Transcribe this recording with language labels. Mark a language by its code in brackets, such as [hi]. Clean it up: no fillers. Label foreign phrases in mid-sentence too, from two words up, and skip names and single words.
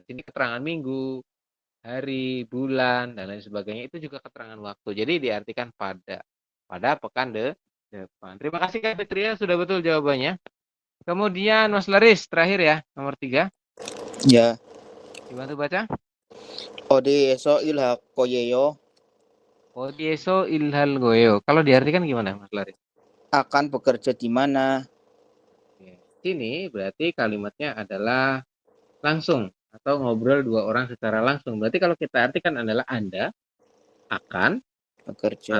[id] Ini keterangan minggu, hari, bulan, dan lain sebagainya. Itu juga keterangan waktu. Jadi diartikan pada pekan depan. Terima kasih Kak Fitria, sudah betul jawabannya. Kemudian Mas Laris, terakhir ya, nomor 3. Ya. Dibantu baca. [ko] 어디에서 일할 거예요? 어디에서 일할 거예요. [id] Kalau diartikan gimana Mas Laris? Akan bekerja di mana? Sini berarti kalimatnya adalah langsung atau ngobrol dua orang secara langsung. Berarti kalau kita artikan adalah Anda akan Bekerja.